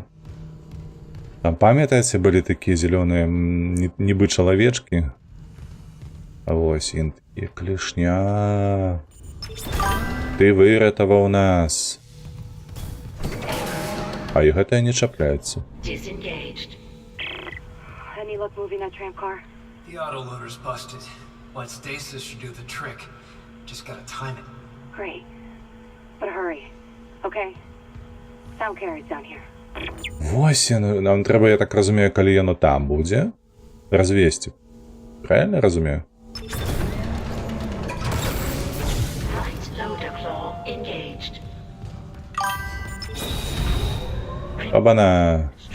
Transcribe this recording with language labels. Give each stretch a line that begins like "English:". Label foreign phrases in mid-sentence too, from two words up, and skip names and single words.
Belarusian: Там, памятаеце, былі такія зялёныя нібы чалавечкі? Вось ін такі, клешня. Ты выратаваў нас. А і гэтае не чапляецца.
English: Any luck moving that tram car? The autoloader's busted, but stasis should do the trick. Just gotta time it. Great. But hurry, okay? Sound carries down here.
Belarusian: Вось яно, нам трэба, я так разумею, калі яно там будзе, развесці.
Russian: Правильно разумею? Оба-на!